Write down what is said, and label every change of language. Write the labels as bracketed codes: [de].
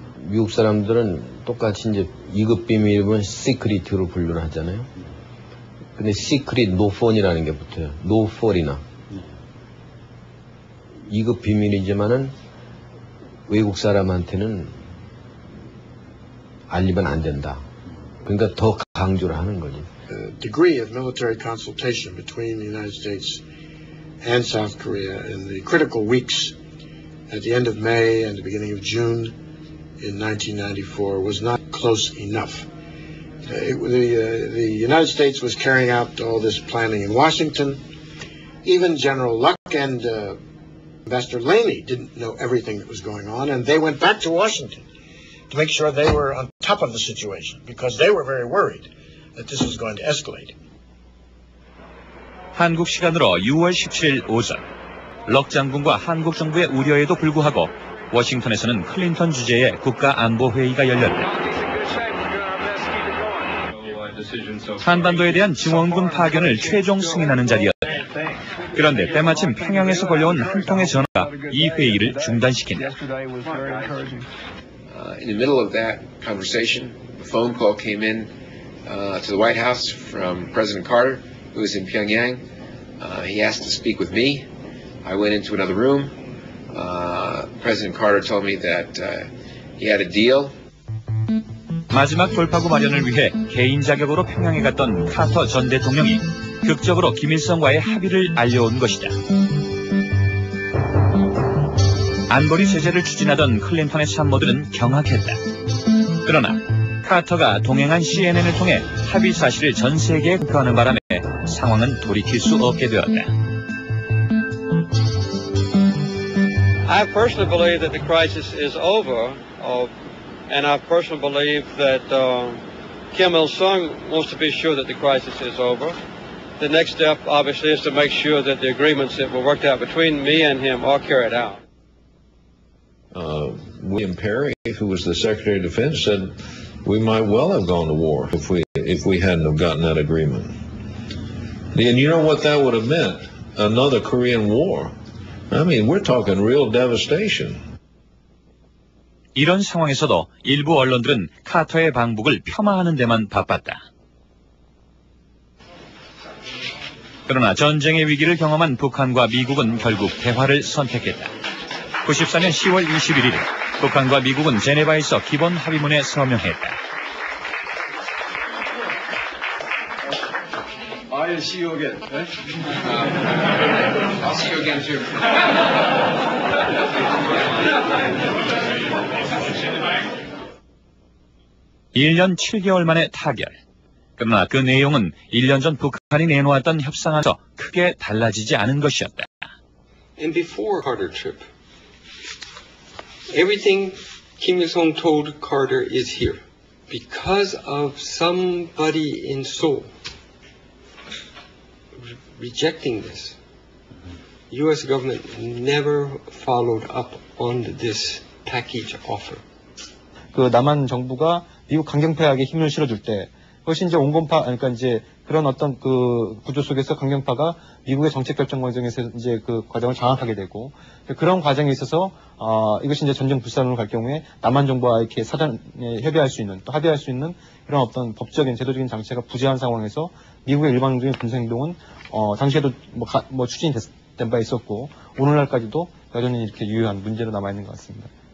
[ko] 미국 사람들은 똑같이 이제 2급 비밀은 시크릿으로 분류를 하잖아요. 근데 시크릿 노폰이라는 게 붙어요. 노폴이나 2급 비밀이지만은 외국 사람한테는 알리면 안 된다. 그러니까 더 강조를 하는 거지. [en] The degree of military consultation between the United States and South Korea in the critical weeks at the end of May and the beginning of June in 1994 was not close enough. The United States was carrying out all this planning in Washington. Even General Luck and Ambassador Laney didn't know everything that was going on, and they went back to Washington to make sure they were on top of the situation because they were very worried that this was going to escalate. [ko] 한국 시간으로 6월 17일 오전, 럭 장군과 한국 정부의 우려에도 불구하고 워싱턴에서는 클린턴 주재의 국가안보회의가 열렸다. 한반도에 대한 증원군 파견을 최종 승인하는 자리였다. 그런데 때마침 평양에서 걸려온 한 통의 전화가 이 회의를 중단시킨다. [en] In the middle of that conversation, a phone call came in to the White House from President Carter, who was in Pyongyang. He asked to speak with me. I went into another room. President Carter told me that he had a deal. [ko] 마지막 돌파구 마련을 위해 개인 자격으로 평양에 갔던 카터 전 대통령이 극적으로 김일성과의 합의를 알려온 것이다. 안보리 제재를 추진하던 클린턴의 참모들은 경악했다. 그러나 카터가 동행한 CNN을 통해 합의 사실을 전 세계에 공표하는 바람에 상황은 돌이킬 수 없게 되었다. [en] I personally believe that the crisis is over, and I personally believe that Kim Il-sung wants to be sure that the crisis is over. The next step, obviously, is to make sure that the agreements that were worked out between me and him are carried out. William Perry, who was the Secretary of Defense, said we might well have gone to war if we hadn't have gotten that agreement. And you know what that would have meant? Another Korean War. I mean, we're talking real devastation. [ko] 이런 상황에서도 일부 언론들은 카터의 방북을 폄하하는 데만 바빴다. 그러나 전쟁의 위기를 경험한 북한과 미국은 결국 대화를 선택했다. 94년 10월 21일 북한과 미국은 제네바에서 기본 합의문에 서명했다. [en] I'll see you again. I'll see you again too. [ko] 1년 7개월 만에 타결. 그러나 그 내용은 1년 전 북한이 내놓았던 협상에서 크게 달라지지 않은 것이었다. [en] And before Carter trip, everything Kim Il-sung told Carter is here. Because of somebody in Seoul rejecting this, U.S. government never followed up on this package offer. [ko] 그 남한 정부가 미국 강경파에게 힘을 실어줄 때, 그것이 이제 온건파, 그러니까 이제 그런 어떤 그 구조 속에서 강경파가 미국의 정책 결정 과정에서 이제 그 과정을 장악하게 되고, 그런 과정에 있어서 이것이 이제 전쟁 불사론으로 갈 경우에 남한 정부와 이렇게 사전에 협의할 수 있는, 또 합의할 수 있는 그런 어떤 법적인 제도적인 장치가 부재한 상황에서 미국의 일방적인 군사 행동은 당시에도 뭐 추진이 된 바 있었고 오늘날까지도 여전히 이렇게 유효한 문제로 남아 있는 것 같습니다.